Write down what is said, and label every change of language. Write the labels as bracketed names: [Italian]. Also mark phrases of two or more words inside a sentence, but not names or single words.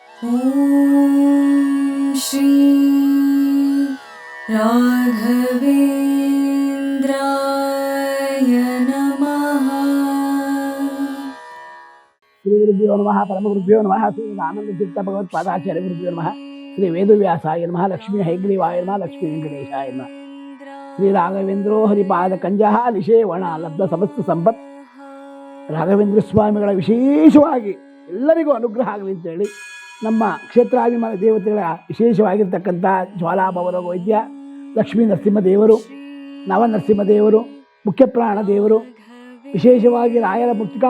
[Sanskrit] ಓಂ ಶ್ರೀ ರಾಘವೇಂದ್ರಾಯ ನಮಃ. ಶ್ರೀ ಗುರುಭ್ಯೋ ನಮಃ. ಪರಮಗುರುಭ್ಯೋ ನಮಃ. ಶ್ರೀ ಆನಂದ ಚಿತ್ತ ಭಗವತ್ಪಾದಾಚಾರ್ಯ ಗುರುಭ್ಯೋ ನಮಃ. ಶ್ರೀ ವೇದವ್ಯಾಸಾಯ ನಮಃ. ಲಕ್ಷ್ಮೀ ಹೈಗ್ರೀವಾಯ ನಮಃ. ಲಕ್ಷ್ಮೀ ವೆಂಕಟೇಶಾಯ ನಮಃ. ಶ್ರೀ ರಾಘವೇಂದ್ರೋ ಹರಿಪಾದ ಕಂಜಃ ನಿಷೇವಣ ಲಬ್ಧ ಸಮಸ್ತ ಸಂಪತ್. [Kannada] ರಾಘವೇಂದ್ರ ಸ್ವಾಮಿಗಳ ವಿಶೇಷವಾಗಿ ಎಲ್ಲರಿಗೂ ಅನುಗ್ರಹ ಆಗಲಿ ಅಂತೇಳಿ ನಮ್ಮ ಕ್ಷೇತ್ರಾಭಿಮಾನ ದೇವತೆಗಳ ವಿಶೇಷವಾಗಿರ್ತಕ್ಕಂಥ ಜ್ವಾಲಾಭವರ ವೈದ್ಯ ಲಕ್ಷ್ಮೀ ನರಸಿಂಹದೇವರು, ನವನರಸಿಂಹದೇವರು, ಮುಖ್ಯಪ್ರಾಣ ದೇವರು, ವಿಶೇಷವಾಗಿ ರಾಯರ ಮುಕ್ತಿಕಾ